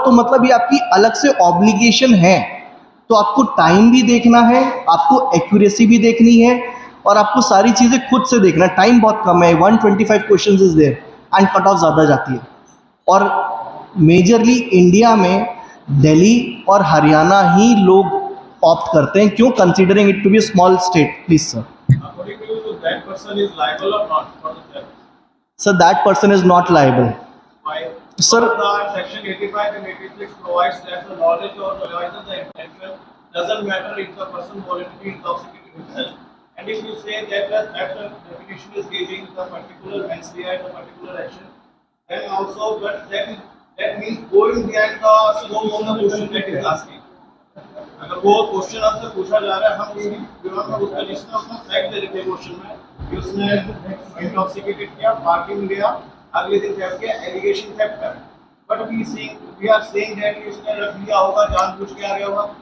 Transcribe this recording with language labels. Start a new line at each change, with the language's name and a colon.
Hindi: तो मतलब ये आपकी अलग से ऑब्लिगेशन है। तो आपको टाइम भी देखना है, आपको एक्यूरेसी भी देखनी है, और आपको सारी चीज़ें खुद से देखना है। टाइम बहुत कम है, 125 question is there and cut off ज़्यादा जाती है। और मेजरली इंडिया में दिल्ली और हरियाणा ही लोग ऑप्ट करते हैं। क्यों?
English: Considering it to be small state. Please sir. According to you, so that person is liable or not for the theft? Sir that person is not liable. Why? Sir, Section 85 and 86 provides that the knowledge or either the intention doesn't matter if the person voluntarily intoxicated himself. And if you say that the definition is giving the particular mens rea, the particular action, then also that means going behind the scope of the question that is asking.
Hindi: अगर वो question आपसे पूछा जा रहा है, हम उसकी विवरण में उसका लिस्ट में उसका फैक्ट दे देते हैं क्वेश्चन में कि उसने इंटॉक्सिकेटेड किया, पार्किंग लिया, अगले दिन थेफ्ट किया, एलिगेशन थेफ्ट कर.
English: but we are saying that
Hindi: उसने रख लिया होगा, जानबूझ के आ गया होगा.